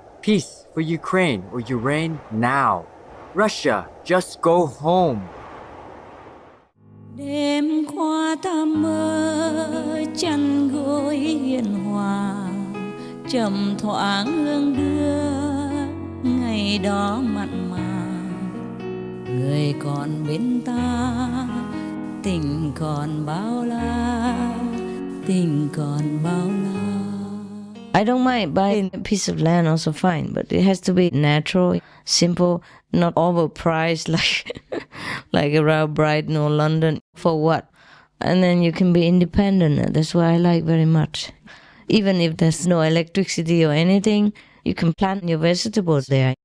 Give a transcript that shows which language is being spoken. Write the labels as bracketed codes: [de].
[en] Peace for Ukraine or Ukraine now. Russia, just go home. [vi] Đêm qua ta mơ chăn gối hiền hòa, trầm thoáng hương đưa ngày đó mặn mà. Người còn bên ta, tình còn bao la, tình còn bao la. [en] I don't mind buying a piece of land, also fine, but it has to be natural, simple, not overpriced like around Brighton or London. For what? And then you can be independent. That's what I like very much. Even if there's no electricity or anything, you can plant your vegetables there.